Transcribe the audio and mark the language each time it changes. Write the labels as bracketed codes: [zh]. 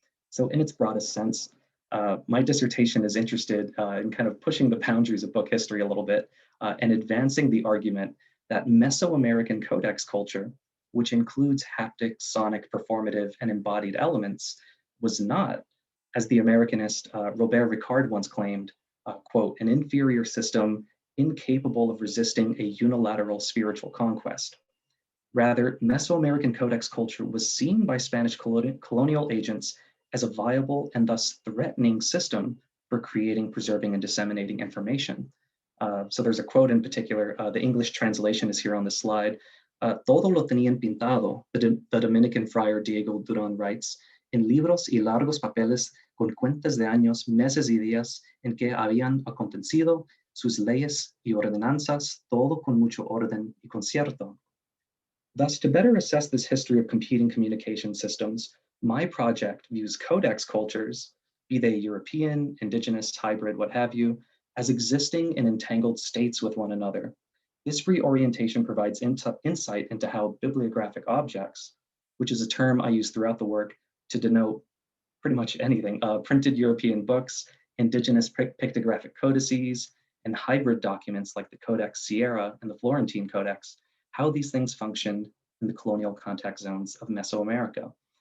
[en] So in its broadest sense, my dissertation is interested in kind of pushing the boundaries of book history a little bit and advancing the argument that Mesoamerican codex culture, which includes haptic, sonic, performative, and embodied elements, was not, as the Americanist Robert Ricard once claimed, quote, an inferior system incapable of resisting a unilateral spiritual conquest. Rather, Mesoamerican codex culture was seen by Spanish colonial agents as a viable and thus threatening system for creating, preserving, and disseminating information. So there's a quote in particular, the English translation is here on the slide. [es] Todo lo tenían pintado, [en] the Dominican friar Diego Duran writes, [es] en libros y largos papeles con cuentas de años, meses y días en que habían acontecido sus leyes y ordenanzas, todo con mucho orden y concierto. [en] Thus, to better assess this history of competing communication systems, my project views codex cultures, be they European, indigenous, hybrid, what have you, as existing in entangled states with one another. This reorientation provides insight into how bibliographic objects, which is a term I use throughout the work to denote pretty much anything, printed European books, indigenous pictographic codices, and hybrid documents like the Codex Sierra and the Florentine Codex, how these things functioned in the colonial contact zones of Mesoamerica.